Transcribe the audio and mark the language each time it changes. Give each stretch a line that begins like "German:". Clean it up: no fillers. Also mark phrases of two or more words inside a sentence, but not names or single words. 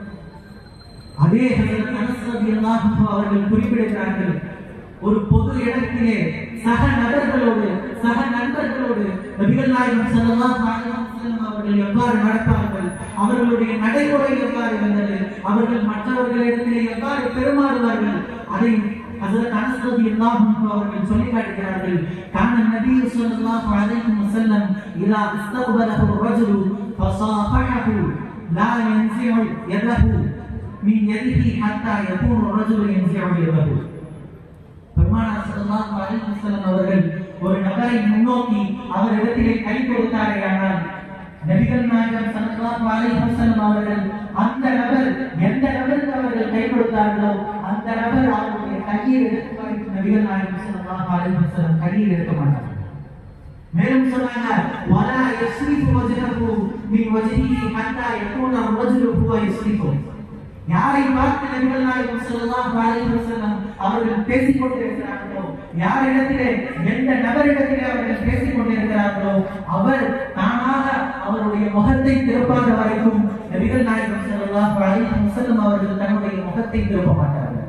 Tamil: அதே ஹஜ்ரத் அனஸ்
Arabic: رضي الله عنه
Tamil: அவர்கள் குறிப்பிடுகிறார்கள், ஒரு பொது இடத்திலே சக நபர்களோடு, சக நண்பர்களோடு நபிகள் நாயகம்
Arabic: صلى الله عليه وسلم
Tamil: அவர்கள் எவ்வாறு நடப்பார்கள், அவர்களுடைய நடைமுறை எவ்வாறு இருந்தது, அவர்கள் மற்றவர்களிடத்திலே எவ்வாறு பெருமாறுவார்கள், அதை ஹஜ்ரத் அனஸ்
Arabic: رضي الله عنه
Tamil: அவர்கள் சொல்லி காட்டுகிறார்கள்.
Arabic: كان النبي صلى الله عليه وسلم إذا استقبله الرجل فصافحه لا ينزع يده من يده حتى يكون الرجل ينزع يده.
Tamil: பெருமானார்
Arabic: صلى الله عليه وسلم
Tamil: அவர்கள் ஒரு நபரை முன்னோக்கி அவரிடத்திலே கை கொடுத்தாரேயானால், நபிகள் நாயகம்
Arabic: صلى الله عليه وسلم
Tamil: அவர்கள் அந்த நபர் எந்த நபருக்கு அவர்கள் கை கொடுத்தார்களோ அந்த நபர் அவருடைய கையை எடுத்து வரைக்கும் நபிகள் நாயகம்
Arabic: صلى الله عليه وسلم
Tamil: கையில் எடுக்க மாட்டார். மேலும் சொன்னாங்க,
Arabic: ولا يصرف وجهه من وجهه حتى يكون الرجل هو يسرفه.
Tamil: யாரை பார்த்து நபிகள் நாயகம்
Arabic: صلى الله عليه وسلم
Tamil: அவர்கள் பேசிக் கொண்டிருக்கிறார்களோ, யாரிடத்திலே, எந்த நபரிடத்திலே அவர்கள் பேசிக் கொண்டிருக்கிறார்களோ, அவர் தானாக அவருடைய முகத்தை திருப்பாத வரைக்கும் நபிகள் நாயகம்
Arabic: صلى الله عليه وسلم
Tamil: அவர்கள் தன்னுடைய முகத்தை திருப்ப மாட்டார்கள்.